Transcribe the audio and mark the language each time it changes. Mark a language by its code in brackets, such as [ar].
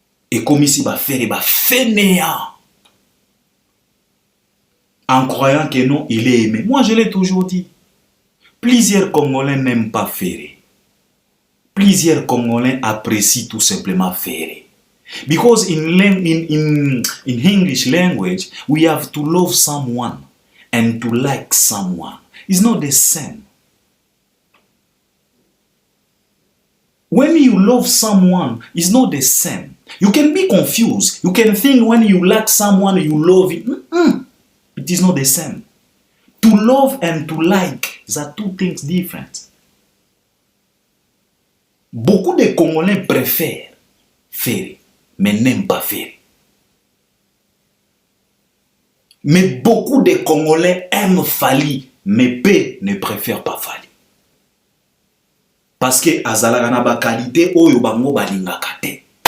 [fr] Et comme ici, faire fainéant. En croyant que non, il est aimé. Moi, je l'ai toujours dit. Plusieurs Congolais n'aiment pas Ferré. Plusieurs Congolais apprécient tout simplement Ferré. [en] Because in English language, we have to love someone and to like someone. It's not the same. When you love someone, it's not the same. You can be confused. You can think when you like someone, you love it. It is not the same. To love and to like, these are two things different. [fr] Beaucoup de Congolais préfèrent Ferré, mais n'aiment pas Ferré. Mais beaucoup de Congolais aiment Fali, mais peu ne préfèrent pas Fali. Parce que [ln] azalaka na ba qualité oyo bango balingaka te.